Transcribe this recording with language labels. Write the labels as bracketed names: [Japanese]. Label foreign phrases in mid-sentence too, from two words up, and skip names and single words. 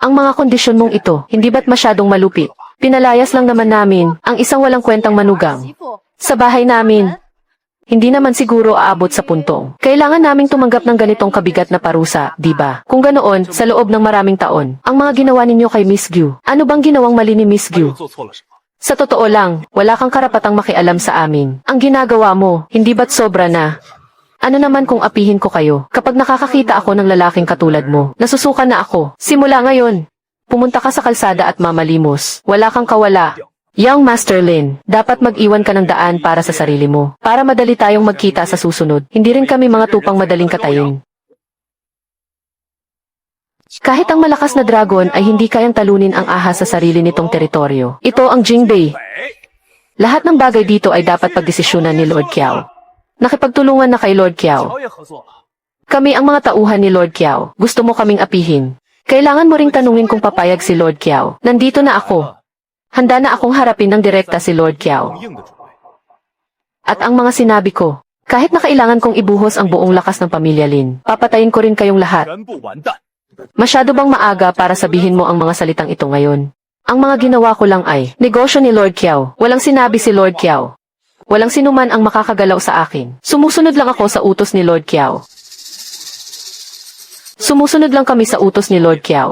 [Filipino] Ang mga kondisyon mong ito, hindi ba't masyadong malupit? Pinalayas lang naman namin ang isang walang kwentang manugang sa bahay namin. Hindi naman siguro aabot sa puntong kailangan naming tumanggap ng ganitong kabigat na parusa, di ba? Kung ganoon, sa loob ng maraming taon, ang mga ginawa ninyo kay Miss Gyu, ano bang ginawang mali ni Miss [Chinese] 他 [Filipino] Gyu? [Chinese] 又做错了什么？ [Filipino] Sa totoo lang, wala kang karapatang makialam sa amin. Ang ginagawa mo, hindi ba't sobra na? Ano naman kung apihin ko kayo? Kapag nakakakita ako ng lalaking katulad mo, nasusuka na ako. Simula ngayon, pumunta ka sa kalsada at mamalimos. Wala kang kawala. [English] Young Master [Filipino] Lin, dapat mag-iwan ka ng daan para sa sarili mo. Para madali tayong magkita sa susunod. Hindi rin kami mga tupang madaling katayin. Kahit ang malakas na dragon ay hindi kayang talunin ang ahas sa sarili nitong teritoryo. Ito ang Jingbei. Lahat ng bagay dito ay dapat pagdesisyonan ni Lord Kiao. Nakipagtulungan na kay Lord Kiao. [Chinese] 乔也合作了。 [Filipino] Kami ang mga tauhan ni Lord Kiao. Gusto mo kaming apihin. Kailangan mo ring tanungin kung papayag si Lord Kiao. Nandito na ako. Handa na akong harapin ng direkta si Lord Kiao. [Chinese] 硬的准备。 [Filipino] At ang mga sinabi ko, kahit na kailangan kong ibuhos ang buong lakas ng pamilya Lin, papatayin ko rin kayong lahat. [Chinese] 全部完蛋。 [Filipino] Masyado bang maaga para sabihin mo ang mga salitang ito ngayon? Ang mga ginawa ko lang ay, negosyo ni Lord Kiao. Walang sinabi si Lord Kiao. Walang sinuman ang makakagalaw sa akin. Sumusunod lang ako sa utos ni Lord Kiao. Sumusunod lang kami sa utos ni Lord Kiao.